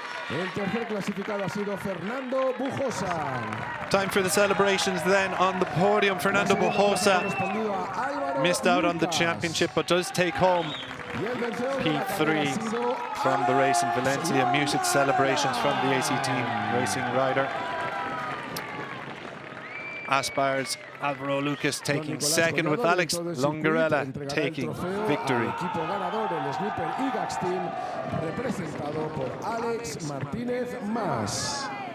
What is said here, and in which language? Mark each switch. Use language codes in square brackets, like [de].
[es] El tercer clasificado ha sido Fernando Bojosa. [en] Time for the celebrations then on the podium. Fernando Bojosa missed out on the championship but does take home P3 from the race in Valencia. Muted celebrations from the AC Team Racing rider. Aspar's Alvaro Lucas taking 2nd with Alex Longarella taking victory. [es] Equipo ganador del Sniper y Gas Team representado por Alex Martínez Mas.